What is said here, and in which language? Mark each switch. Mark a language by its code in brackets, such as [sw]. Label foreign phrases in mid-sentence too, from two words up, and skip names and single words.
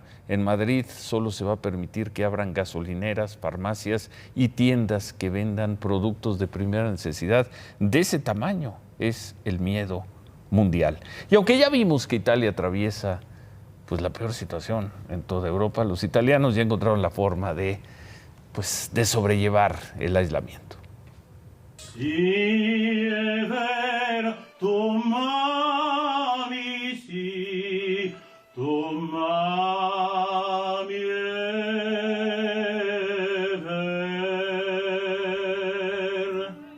[es] En Madrid solo se va a permitir que abran gasolineras, farmacias y tiendas que vendan productos de primera necesidad. De ese tamaño es el miedo mundial. Y aunque ya vimos que Italia atraviesa la peor situación en toda Europa, los italianos ya encontraron la forma de sobrellevar el aislamiento. [it] Sì, è vero, tu m'ami, sì, tu m'ami, è vero.